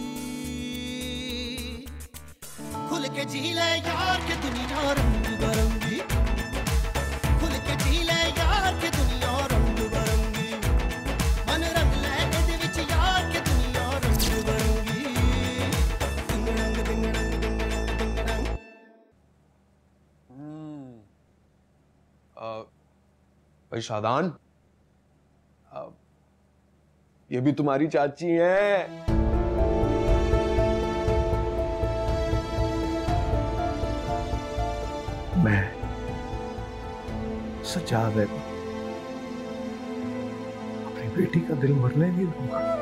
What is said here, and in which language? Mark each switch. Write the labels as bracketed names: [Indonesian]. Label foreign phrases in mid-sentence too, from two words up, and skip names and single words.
[Hindi] खुल के जी ले यार के दुनिया रंग बिरंगी, खुल के जी ले यार के दुनिया रंग बिरंगी, [Punjabi] ਮਨ ਰੰਗ ਲੈ ਇਹਦੇ ਵਿਚ [Hindi] यार के दुनिया रंग बिरंगी, दिंग रंग दिंग रंग दिंग रंग दिंग रंग। भाई शादान, ये भी तुम्हारी चाची हैं। मैं सज्जाद है, अपनी बेटी का दिल मरने नहीं दूंगा।